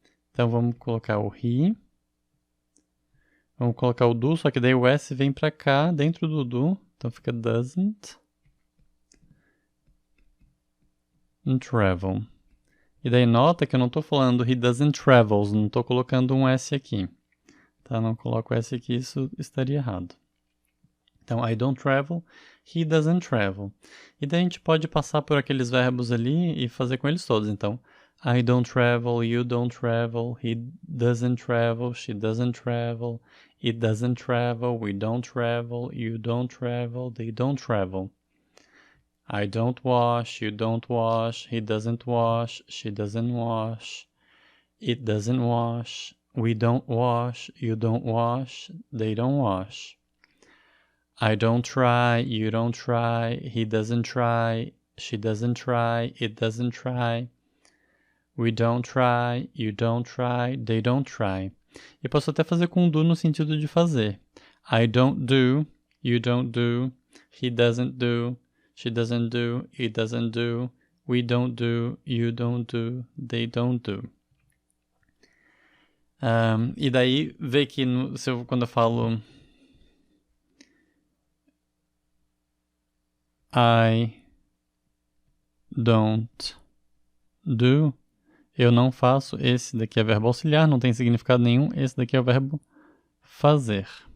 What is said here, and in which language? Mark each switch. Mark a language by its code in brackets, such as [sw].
[pt] Então vamos colocar o he. Vamos colocar o do, só que daí o S vem para cá, dentro do do. Então fica [en] doesn't travel. [pt] E daí nota que eu não estou falando [en] he doesn't travels, [pt] não estou colocando um S aqui. Tá? Não coloco S aqui, isso estaria errado. Então, [en] I don't travel, he doesn't travel. [pt] E daí a gente pode passar por aqueles verbos ali e fazer com eles todos. Então, [en] I don't travel, you don't travel, he doesn't travel, she doesn't travel, it doesn't travel, we don't travel, you don't travel, they don't travel. I don't wash, you don't wash, he doesn't wash, she doesn't wash, it doesn't wash, we don't wash, you don't wash, they don't wash. I don't try, you don't try, he doesn't try, she doesn't try, it doesn't try. We don't try, you don't try, they don't try. [pt] E posso até fazer com do no sentido de fazer. [en] I don't do, you don't do, he doesn't do, she doesn't do, it doesn't do, we don't do, you don't do, they don't do. [pt] E daí, vê que quando eu falo I [en] don't do. [pt] Eu não faço. Esse daqui é verbo auxiliar, não tem significado nenhum. Esse daqui é o verbo fazer.